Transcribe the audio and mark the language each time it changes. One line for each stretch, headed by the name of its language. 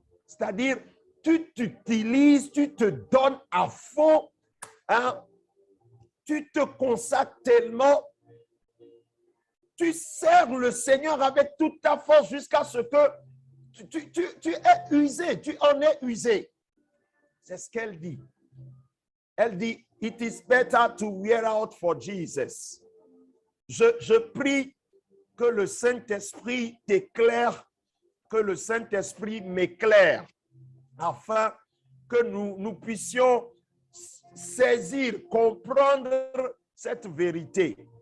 French: C'est-à-dire, tu t'utilises, tu te donnes à fond, hein, tu te consacres tellement, tu sers le Seigneur avec toute ta force jusqu'à ce que tu es usé, tu en es usé. C'est ce qu'elle dit. Elle dit,
English: "It is better to wear out for Jesus."
French: Je prie que le Saint-Esprit t'éclaire, que le Saint-Esprit m'éclaire, afin que nous puissions saisir, comprendre cette vérité.